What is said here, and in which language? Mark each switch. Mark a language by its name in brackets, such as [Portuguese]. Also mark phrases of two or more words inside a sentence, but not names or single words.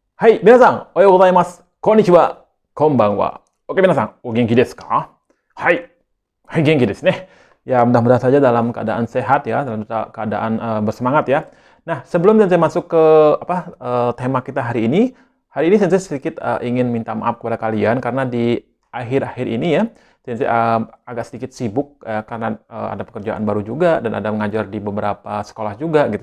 [Japanese] はい、皆さん、おはようございます。こんにちは。こんばんは。Oke, 皆さん、お元気ですか? はい、はい、元気ですね. [Indonesian] Ya, mudah-mudahan saja dalam keadaan sehat ya, dalam keadaan bersemangat ya. Nah, sebelum Sensei masuk ke tema kita hari ini Sensei sedikit ingin minta maaf kepada kalian karena di akhir-akhir ini ya, Sensei agak sedikit sibuk karena ada pekerjaan baru juga dan ada mengajar di beberapa sekolah juga gitu.